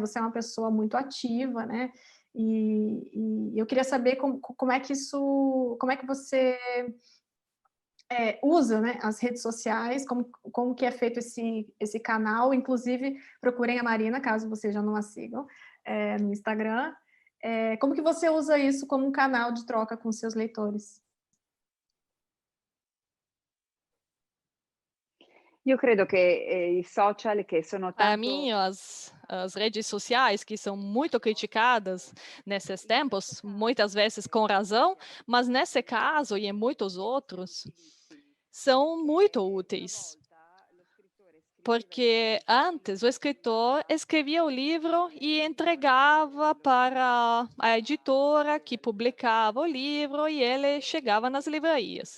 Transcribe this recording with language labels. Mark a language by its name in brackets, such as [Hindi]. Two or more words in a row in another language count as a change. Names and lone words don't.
[Portuguese] Você é uma pessoa muito ativa, né? E eu queria saber como é que você usa, né, as redes sociais, como que é feito esse canal. Inclusive, procurem a Marina, caso vocês já não a sigam, no Instagram. Como que você usa isso como um canal de troca com seus leitores? [Italian] Io credo che i social che sono [Portuguese] Para tanto mim, as redes sociais, que são muito criticadas nesses tempos, muitas vezes com razão, mas nesse caso e em muitos outros, são muito úteis. Porque antes o escritor escrevia o livro e entregava para a editora que publicava o livro e ele chegava nas livrarias.